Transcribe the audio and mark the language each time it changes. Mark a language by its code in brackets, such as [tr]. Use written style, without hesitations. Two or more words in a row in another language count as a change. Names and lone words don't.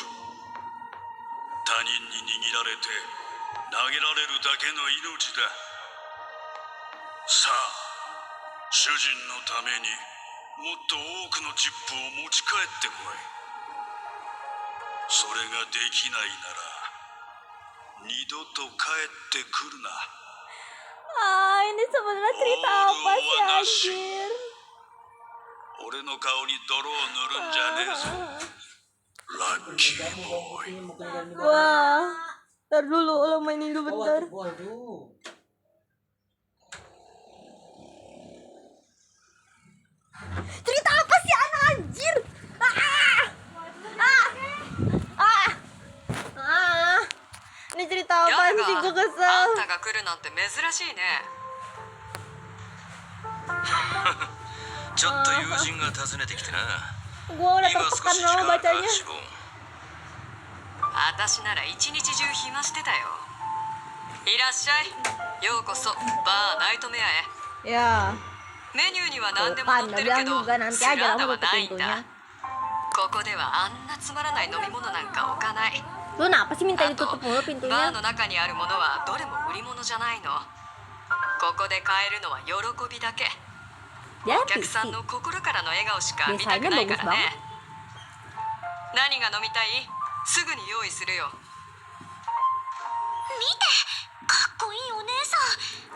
[ja] 他人に握られて投げられるだけの命だ。さあ、主人のためにもっと多くのチップを持ち帰ってこい。それができないなら二度と帰ってくるな。 [id] Ah, ini sebenarnya cerita apa sih anjir? [ja] 俺の顔に泥を塗るんじゃねえぞ。ラッキーボーイ。 [id] Wah, ntar dulu lo mainin dulu bentar. Cerita apa sih anak anjir? Ini cerita apa sih? Gue [ja] あ [id] kesel. [ja] んたが来るなんて珍しいね。ちょっと友人が訪ねてきてな。 [id] Gue udah [ja] 今少 [id] tertekan [ja] し時間 [id] loh [ja] あるか [id] bacanya. [ja] シボン。私なら一日中暇してたよ。いらっしゃい。ようこそバーナイトメアへ。 [id] Ya, [ja] メニューには何でも [id] kan [ja] 載って [id] udah [ja] るけど [id] juga nanti [ja] ス [id] aja [ja] ラ [id] lah [ja] ダ [id] mau [ja] は [id] tutup [ja] ないん [id] pintunya. [ja] だ。ここではあんなつまらない飲み物なんか置かない。 [id] Lu kenapa sih minta [ja] あと [id] ditutup mulu [ja] バー [id] pintunya? [ja] の中にあるものはどれも売り物じゃないの。ここで買えるのは喜びだけ。 [id] Ya, [ja] お客さん [id] sih. [ja] の心からの笑顔しか見た [id] Biasanya [ja] くないか [id] bagus [ja] ら [id] banget. [ja] ね。何が飲みたい？すぐに用意するよ。見て、かっこいいお姉さん。